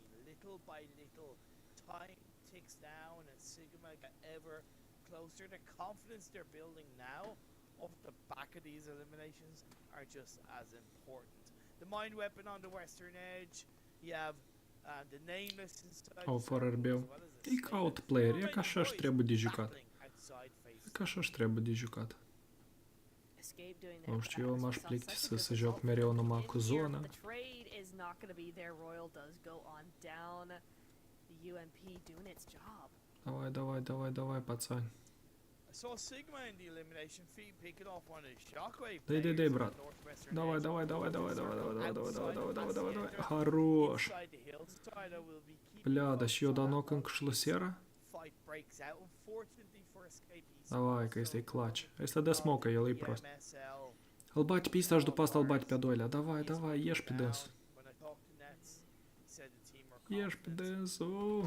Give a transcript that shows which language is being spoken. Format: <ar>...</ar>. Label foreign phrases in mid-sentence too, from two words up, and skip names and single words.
<en>Little by little, time ticks down and Sigma get ever closer. The confidence they're building now off the back of these eliminations are just as important. The mind weapon on the western edge, you have the nameless inside.</en> <ro>Au, fără RB-ul. E ca outplayer, e ca așa-și trebuie de jucat. E ca așa-și trebuie de jucat. Nu știu, eu m-aș plictisi să joc mereu numai cu zonă.</ro> <ru>Давай, давай, давай, давай, пацан. Дай, брат. Давай, давай, давай, давай, давай, давай, давай, давай, давай, давай, давай, давай, давай. Хорош. Бля, да</ru> <ro>și eu dau încă și la Давай, că este clutch. Ăsta dă smoke, el e prost. Îl bate pe ăsta și după asta îl bate pe a doilea.</ro> <ru>Давай, давай,</ru> <ro>ieși pe dânsul. Ieși pe dânsul.</ro>